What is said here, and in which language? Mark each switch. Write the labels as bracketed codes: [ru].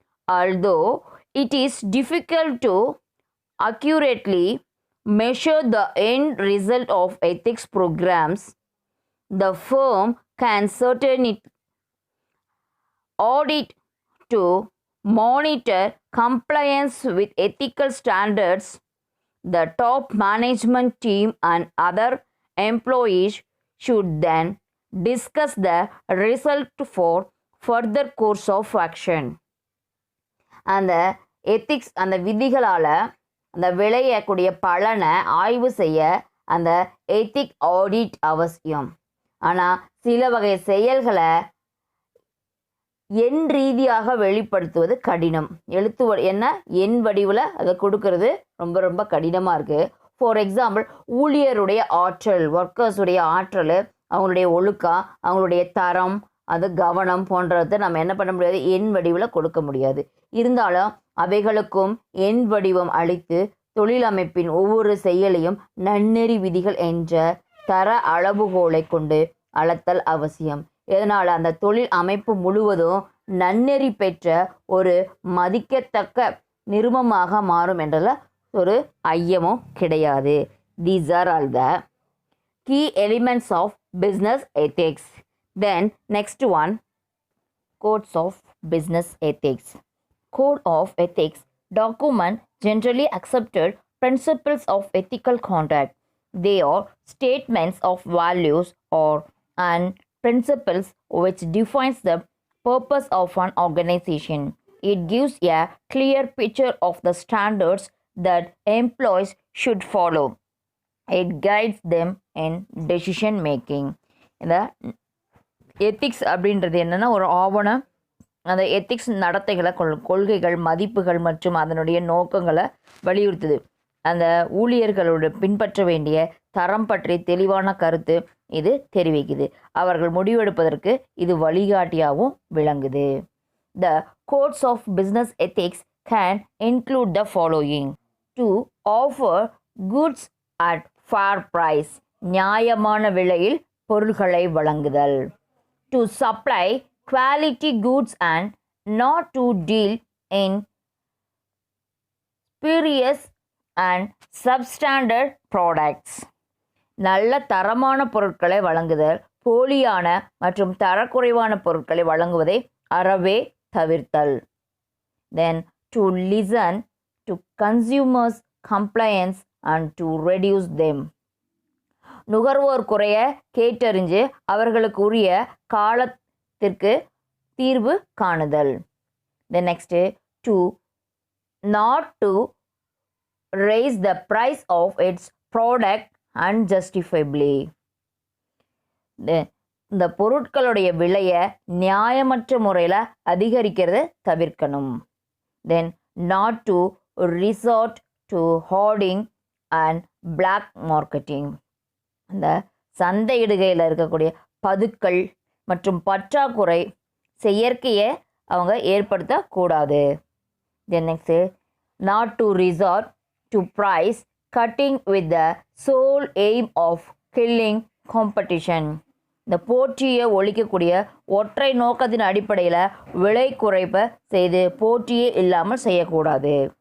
[en] Although it is difficult to accurately measure the end result of ethics programs, the firm can certainly audit to monitor compliance with ethical standards. The top management team and other employees should then discuss the result for further course of action. [ta] அந்த ethics அந்த விதிகளால் அந்த விளையக்கூடிய பலனை ஆய்வு செய்ய அந்த ethic audit அவசியம். ஆனால் சில வகை செயல்களை எண் ரீதியாக வெளிப்படுத்துவது கடினம். எண் வடிவில் அதை கொடுக்கறது ரொம்ப ரொம்ப கடினமாக இருக்குது. [en] for example, [ta] ஊழியருடைய ஆற்றல், ஒர்க்கர்ஸுடைய ஆற்றல், அவங்களுடைய ஒழுக்கம், அவங்களுடைய தரம், அது கவனம் போன்றதை நம்ம என்ன பண்ண முடியாது, எண் வடிவில் கொடுக்க முடியாது. இருந்தாலும் அவைகளுக்கும் எண் வடிவம் அளித்து தொழில் அமைப்பின் ஒவ்வொரு செயலையும் நன்னெறி விதிகள் என்ற தர அளவுகோலை கொண்டு அளத்தல் அவசியம். இதனால் அந்த தொழில் அமைப்பு முழுவதும் நன்னெறி பெற்ற ஒரு மதிக்கத்தக்க நிறுவனமாக மாறும் என்றல ஒரு ஐயமும் கிடையாது. [en] These are all the key elements of business ethics. Then next one, codes of business ethics. Code of ethics document generally accepted principles of ethical conduct. They are statements of values and principles which defines the purpose of an organization. It gives a clear picture of the standards that employees should follow. It guides them in decision making. [ta] இந்த ethics அப்படின்றது என்னென்னா ஒரு ஆவணம். அந்த ethics நடத்தைகளை கொள்கைகள், மதிப்புகள் மற்றும் அதனுடைய நோக்கங்களை வலியுறுத்துது. அந்த ஊழியர்களோடு பின்பற்ற வேண்டிய தரம் பற்றி தெளிவான கருத்து இது தெரிவிக்குது. அவர்கள் முடிவெடுப்பதற்கு இது வழிகாட்டியாகவும் விளங்குது. [en] The codes of business ethics can include the following: to offer goods at fair price, [ta] நியாயமான விலையில் பொருள்களை வழங்குதல். [en] To supply quality goods and not to deal in spurious and substandard products. [ta] நல்ல தரமான பொருட்களை வழங்குதல், போலியான மற்றும் தரக்குறைவான பொருட்களை வழங்குவதை அறவே தவிர்த்தல். [en] Then to listen to consumers' complaints and to reduce them. [ta] நுகர்வோர் குறைய கேட்டறிஞ்சு அவர்களுக்கு உரிய காலத்திற்கு தீர்வு காணுதல். [en] Then next, to not to raise the price of its product unjustifiably. [ta] இந்த பொருட்களுடைய விலையை நியாயமற்ற முறையில் அதிகரிக்கிறத தவிர்க்கணும். [en] Then not to resort to hoarding and black marketing. [ta] இந்த சந்தையிடுகையில் இருக்கக்கூடிய பதுக்கல் மற்றும் பற்றாக்குறை செயற்கையை அவங்க ஏற்படுத்தக்கூடாது. [en] Then next, not to resort to price cutting with the sole aim of killing competition. [ta] இந்த போட்டியை ஒழிக்கக்கூடிய ஒற்றை நோக்கத்தின் அடிப்படையில் விலை குறைப்பை செய்து போட்டியே இல்லாமல் செய்யக்கூடாது.